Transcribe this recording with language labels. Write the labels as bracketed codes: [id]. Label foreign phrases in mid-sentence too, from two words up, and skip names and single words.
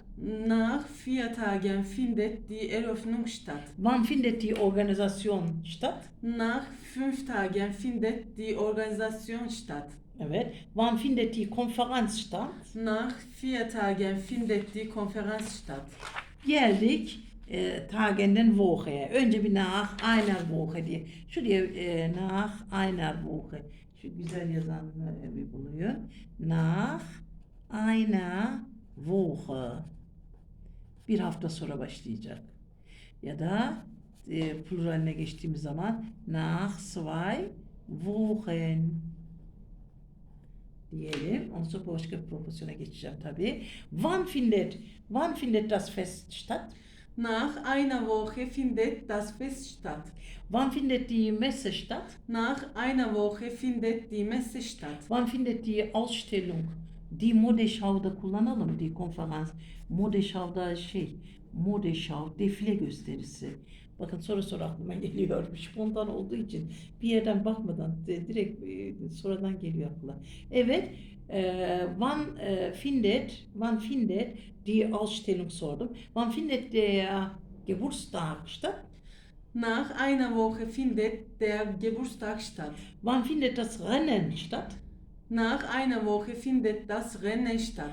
[de] Nach 4 Tagen findet die Eröffnung statt. Wann findet die Organisation statt? Nach 5 Tagen findet die Organisation statt. [tr] Evet. [de] Wann findet die Konferenz statt? Nach 4 Tagen findet die Konferenz statt. [tr] Geldik Tage'nden Woche'ye. Önce bir [de] nach einer Woche [tr] diye. Şuraya [de] nach einer Woche. [tr] Şu güzel yazanı bir buluyor. [de] Nach einer Woche. [tr] Bir hafta sonra başlayacak. Ya da pluraline geçtiğimiz zaman [de] nach 2 Wochen [tr] diyelim. Ondan sonra başka bir proporsiyona geçeceğim tabii. [de] Wann findet das Fest statt? Nach einer Woche findet das Fest statt. Wann findet die Messe statt? Nach einer Woche findet die Messe statt. Wann findet die Ausstellung? Die Modeschau'da [tr] kullanalım, [de] die Konferans. [tr] Modeschau'da Modeschau, defile gösterisi. Bakın sonra aklıma geliyor. Spontan olduğu için bir yerden bakmadan direkt sonradan geliyor akla. Evet, [de] wann findet die Ausstellung sordum. Wann findet der Geburtstag statt? Nach einer Woche findet der Geburtstag statt. Wann findet das Rennen statt? Nach einer Woche findet das Rennen statt.